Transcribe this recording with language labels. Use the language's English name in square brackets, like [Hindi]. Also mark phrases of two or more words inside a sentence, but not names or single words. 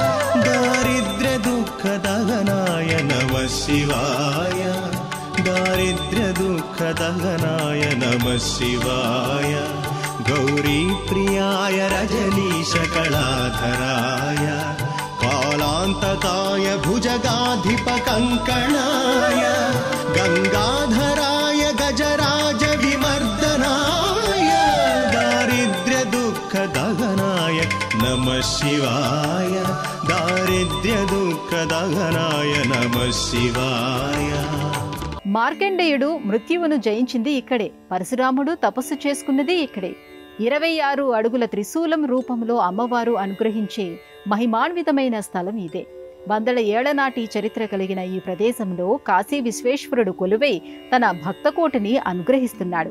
[Sanskrit] दारिद्र्यदुःखदहनाय नमः शिवाय दारिद्र्यदुःखदहनाय नमः शिवाय गौरीप्रियाय रजनीशकलाधराय कालान्तकाय भुजगाधिपकङ्कणाय गङ्गाधराय गजराज विमर्दनाय दारिद्र्यदुःखदहनाय नमः शिवाय दारिद्र्यदुःखदहनाय नमः शिवाय. [Telugu] మార్కండేయుడు మృత్యువును జయించింది ఇక్కడే. పరశురాముడు తపస్సు చేసుకున్నది ఇక్కడే. 26 అడుగుల త్రిశూలం రూపంలో అమ్మవారు అనుగ్రహించే మహిమాన్వితమైన స్థలం ఇదే. వందల ఏళ్ల నాటి చరిత్ర కలిగిన ఈ ప్రదేశంలో కాశీ విశ్వేశ్వరుడు కొలువై తన భక్తకోటిని అనుగ్రహిస్తున్నాడు.